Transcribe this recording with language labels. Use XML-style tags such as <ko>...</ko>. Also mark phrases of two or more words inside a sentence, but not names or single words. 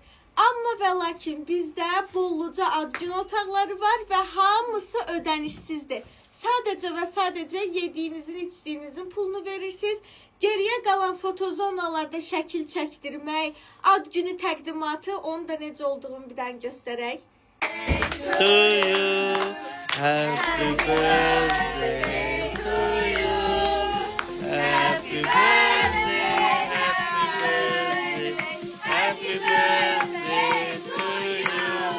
<az>Amma və lakin bizdə bolluca ad gün otaqları var və hamısı ödənişsizdir. Sadəcə və sadəcə yediyinizin, içdiyinizin pulunu verirsiniz. Geriyə qalan fotozonalarda şəkil çəkdirmək, ad günü təqdimatı, onun da necə olduğunu bir dənə göstərək.</az> <en>To you, happy birthday to you, happy birthday, happy birthday to you.</en>